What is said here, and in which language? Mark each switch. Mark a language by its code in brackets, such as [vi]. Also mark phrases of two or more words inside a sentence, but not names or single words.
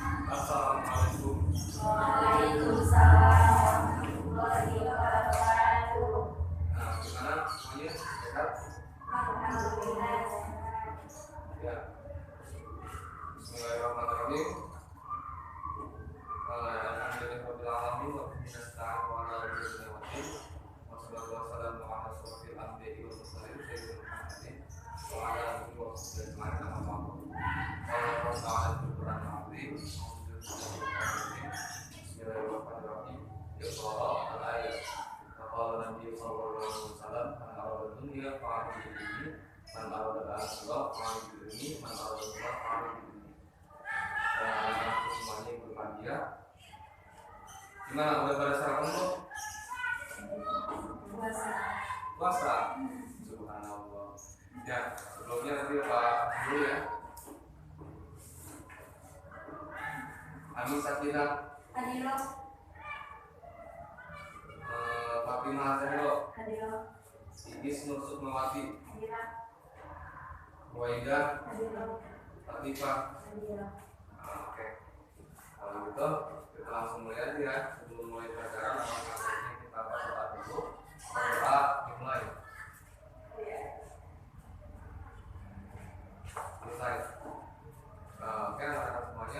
[id] Assalamualaikum. [ar] وعليكم السلام ورحمة الله وبركاته. [id] Nah, gimana semuanya? Sehat? Alhamdulillah. Ya. [ar] بسم الله الرحمن الرحيم. الحمد لله رب العالمين وبه نستعين وعلى آله وصحبه والصلاة والسلام على أشرف الأنبياء والمرسلين سيدنا محمد وعلى آله وصحبه أجمعين أما بعد. قال تعالى في القرآن العظيم. بسم الله الرحمن الرحيم. اقرأ الآيات. قال النبي صلى الله عليه وسلم، من أراد الدنيا فعرض به، من أراد الآخرة فعرض به، من أراد الآخرة فعرض به. [id] Semuanya berbahagia. Gimana, udah pada sarapan belum? Puasa. Subhanallah. Ya, sebelumnya nanti Pak dulu ya. Amin Sakina, Hadiro, Fatimah Zahro, hadiro, Igis Nur Sukmawati, hadiro, Waidah, hadiro, Latifah. hadiro. Oke. Kalau gitu kita langsung mulai aja ya. Sebelum mulai pelajaran, langsung kita berdoa dulu. Berdoa dimulai. Selesai. Oke, anak-anak semuanya.